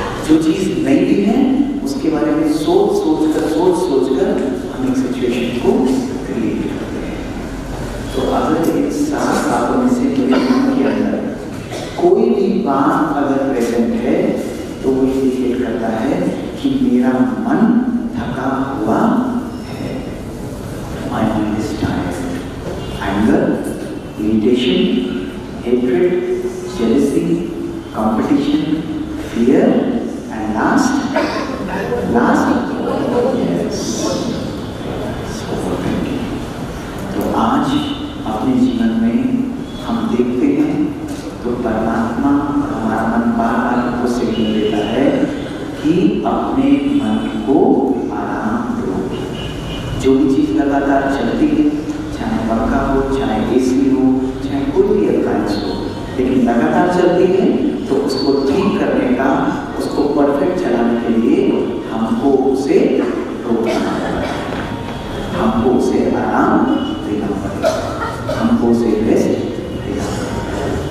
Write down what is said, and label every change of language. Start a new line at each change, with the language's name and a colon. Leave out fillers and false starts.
Hindi: जो चीज नहीं भी है उसके बारे में सोच कर हम एक सिचुएशन को क्रिएट करते हैं। तो अगर इन 7 बातों में से मेरे मन के अंदर कोई भी बात अगर प्रेजेंट है तो वो इंडिकेट करता है कि मेरा मन थका हुआ है।
English: My mind is tired. Anger, irritation, hatred, jealousy, competition, fear, and last, yes, overthinking.
Hindi: तो आज अपने जीवन में हम देखते हैं तो परमात्मा और हमारा मन बार बार हमको सिग्नल देता है कि अपने मन को आराम दो। जो भी चीज लगातार चलती है, चाहे पंखा हो, चाहे एसी हो, चाहे कोई भी अप्लायंस हो, लेकिन लगातार चलती है तो उसको ठीक करने का, उसको परफेक्ट चलाने के लिए हमको उसे रोकना पड़ेगा, हमको उसे आराम देना पड़ेगा, हमको उसे रेस्ट देना पड़ेगा।